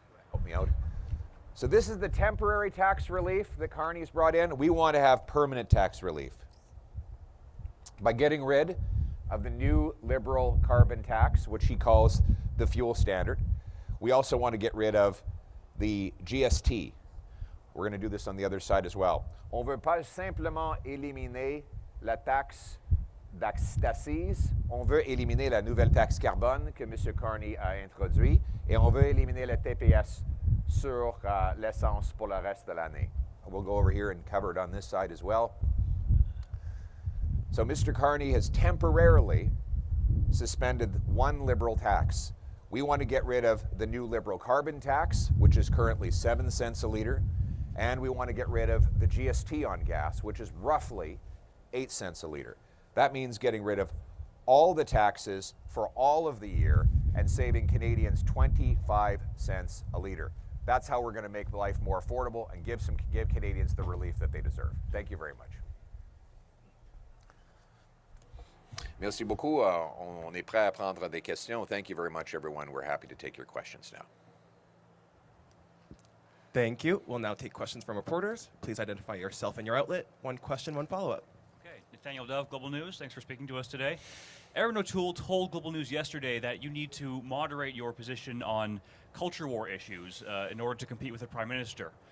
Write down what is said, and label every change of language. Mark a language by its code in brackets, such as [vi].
[en] Help me out. So this is the temporary tax relief that Carney's brought in. We want to have permanent tax relief by getting rid of the new Liberal carbon tax, which he calls the fuel standard. We also want to get rid of the GST. We're going to do this on the other side as well. [fr] On veut pas simplement éliminer la taxe d'assises. On veut éliminer la nouvelle taxe carbone que M. Carney a introduit, et on veut éliminer le TPS sur l'essence pour le reste de l'année. [en] We'll go over here and cover it on this side as well. So Mr. Carney has temporarily suspended one Liberal tax. We want to get rid of the new Liberal carbon tax, which is currently 7 cents a litre, and we want to get rid of the GST on gas, which is roughly 8 cents a litre. That means getting rid of all the taxes for all of the year and saving Canadians 25 cents a litre. That's how we're going to make life more affordable and give Canadians the relief that they deserve. Thank you very much. [fr] Merci beaucoup. On est prêt à prendre des questions. [en] Thank you very much, everyone. We're happy to take your questions now. Thank you. We'll now take questions from reporters. Please identify yourself and your outlet. One question, one follow-up. Okay, Nathaniel Dove, Global News. Thanks for speaking to us today. Erin O'Toole told Global News yesterday that you need to moderate your position on culture war issues in order to compete with the Prime Minister.